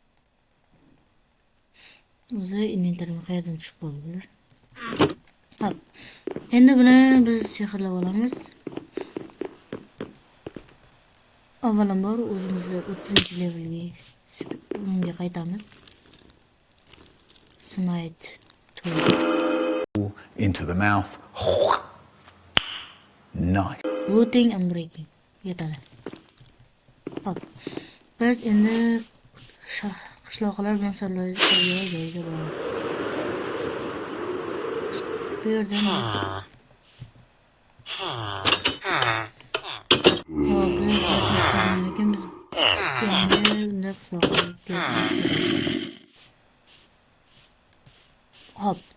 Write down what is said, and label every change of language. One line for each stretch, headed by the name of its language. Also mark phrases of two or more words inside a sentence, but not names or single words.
Uzbek: O'zi inventarga qayerdan tushib qoldilar. Hop. Endi buni biz sehrlab olamiz. Avvalambor o'zimizni 30-levelga qaytamiz.
English: Smite into the mouth. Nice. Looting and breaking.
Uzbek: Yetadi. Hop. Biz endi qishloqlar bilan saralash joyiga boramiz. Bu yerdan biz hop.